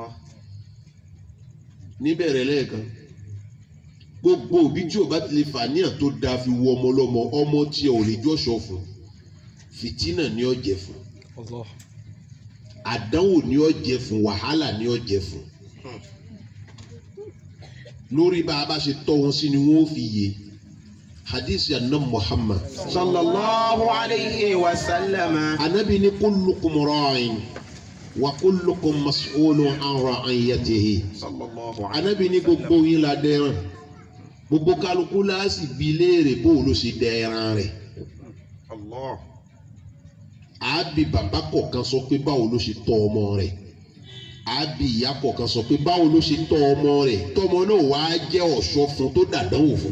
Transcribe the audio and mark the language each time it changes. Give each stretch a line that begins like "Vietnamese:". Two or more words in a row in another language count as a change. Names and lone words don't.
Yoruba: níbẹ̀rẹ̀ lẹ́ẹ̀kan gbogbo òbí tí ò bá ti lè fàníyàn tó dáa fi wo ọmọ lọ́mọ ọmọ tí ò lè jọ́ṣọ́ fún fìtínà ni ó jẹ́ fún àdánwò ni ó jẹ́ fún wàhálà ni ó jẹ́ fún lórí bá a bá ṣe tọ́ wọn sí ni wọ́n fi yé hadith anna Muhammad
Arabic: صلى الله عليه وسلم.
Yoruba: anabi ni
Arabic: كلكم راع وكلكم مسؤول عن رعيته. صلى الله عليه.
Yoruba: anabi ni gbogbo yín la dẹran gbogbo kálukú la sì bi léèrè bó ló ṣe dẹran rẹ̀. Allah. àbí bàbá kọ̀ọ̀kan sọ pé báwo ló ṣe tọ́ ọmọ rẹ̀ àbí ìyá kọ̀ọ̀kan sọ pé báwo ló ṣe tọ́ ọmọ rẹ̀ tọ́mọ náà wàá jẹ́ ọ̀ṣọ́ fún tó dàdánwò fún.